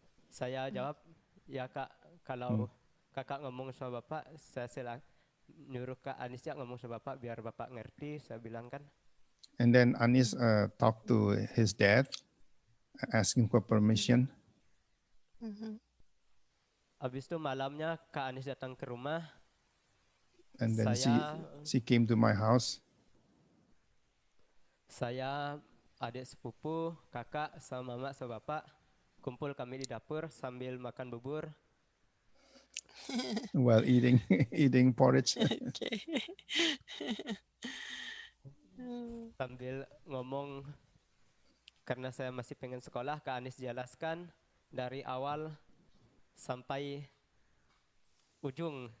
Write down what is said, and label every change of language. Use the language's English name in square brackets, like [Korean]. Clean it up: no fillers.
[Indonesian] Saya jawab, ya Kak, kalau kakak ngomong sama bapak, saya nyuruh Kak Anis ya ngomong sama bapak biar bapak ngerti, saya bilang kan. [English] And then Anis talked to his dad, asking for permission. [Indonesian] Habis itu malamnya Kak Anis datang ke rumah. [English] And then [Indonesian] Saya [English] she came to my house. [Indonesian] Saya, adik sepupu, kakak, sama mama, sama bapak kumpul kami di dapur sambil makan bubur. [English] while eating eating porridge. Okay. [Indonesian] Sambil ngomong, karena saya masih pengen sekolah, Kak Anis jelaskan dari awal sampai ujung.